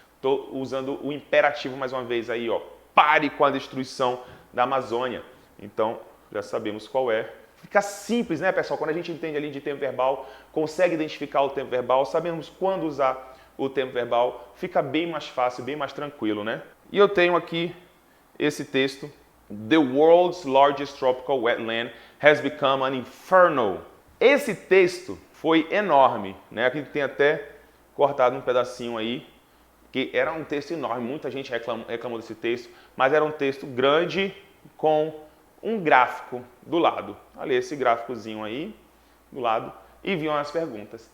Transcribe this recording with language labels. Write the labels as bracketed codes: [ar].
[pt] Estou usando o imperativo mais uma vez aí, ó. Pare com a destruição da Amazônia. Então, já sabemos qual é. Fica simples, né, pessoal? Quando a gente entende ali de tempo verbal, consegue identificar o tempo verbal, sabemos quando usar o tempo verbal, fica bem mais fácil, bem mais tranquilo, né? E eu tenho aqui esse texto. [en] The world's largest tropical wetland has become an inferno. [pt] Esse texto foi enorme, né? Aqui tem até cortado um pedacinho aí, que era um texto enorme, muita gente reclamou desse texto, mas era um texto grande com um gráfico do lado. Olha esse gráficozinho aí do lado e vinham as perguntas.